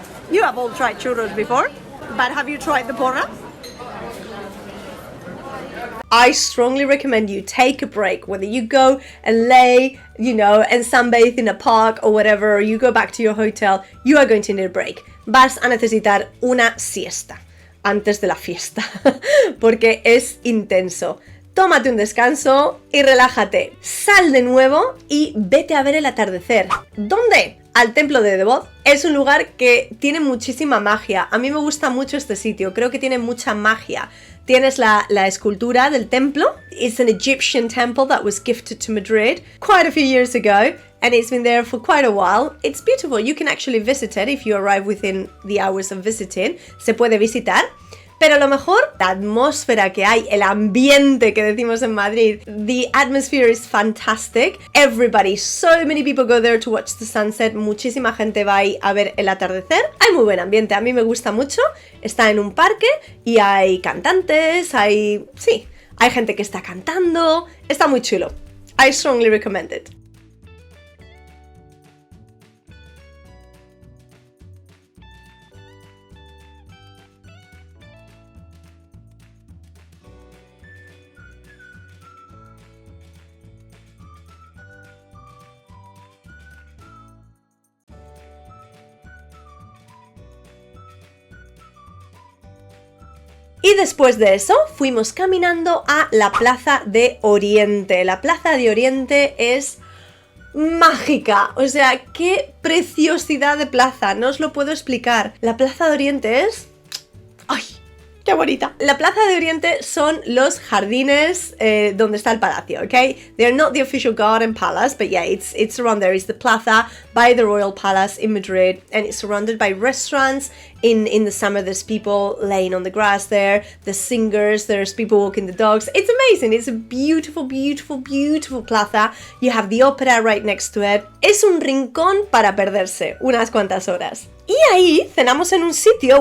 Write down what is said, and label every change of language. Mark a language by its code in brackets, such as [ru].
[en] You have all tried churros before, but have you tried the porra? I strongly recommend you take a break, whether you go and lay, and sunbathe in a park or whatever, or you go back to your hotel, you are going to need a break. [es] Vas a necesitar una siesta antes de la fiesta, porque es intenso. Tómate un descanso y relájate. Sal de nuevo y vete a ver el atardecer. ¿Dónde? Al templo de Devot. Es un lugar que tiene muchísima magia. A mí me gusta mucho este sitio, creo que tiene mucha magia. Tienes la escultura del templo. [en] It's an Egyptian temple that was gifted to Madrid quite a few years ago, and it's been there for quite a while. It's beautiful. You can actually visit it if you arrive within the hours of visiting. [es] Se puede visitar. Pero a lo mejor la atmósfera que hay, el ambiente que decimos en Madrid, [en] the atmosphere is fantastic. Everybody, so many people go there to watch the sunset. [es] Muchísima gente va ahí a ver el atardecer. Hay muy buen ambiente, a mí me gusta mucho. Está en un parque y hay cantantes, hay gente que está cantando. Está muy chulo. [en] I strongly recommend it. [es] Y después de eso fuimos caminando a la Plaza de Oriente. La Plaza de Oriente es mágica, o sea, qué preciosidad de plaza, no os lo puedo explicar. La Plaza de Oriente es... ¡ay! ¡Qué bonita! La Plaza de Oriente son los jardines donde está el palacio, ¿ok? [en] They're not the official garden palace, but yeah, it's around there. It's the plaza by the Royal Palace in Madrid, and it's surrounded by restaurants. In the summer, there's people laying on the grass there, there's singers, there's people walking the dogs. It's amazing. It's a beautiful, beautiful, beautiful plaza. You have the opera right next to it. [es] Es un rincón para perderse unas cuantas horas. Y ahí cenamos en un sitio.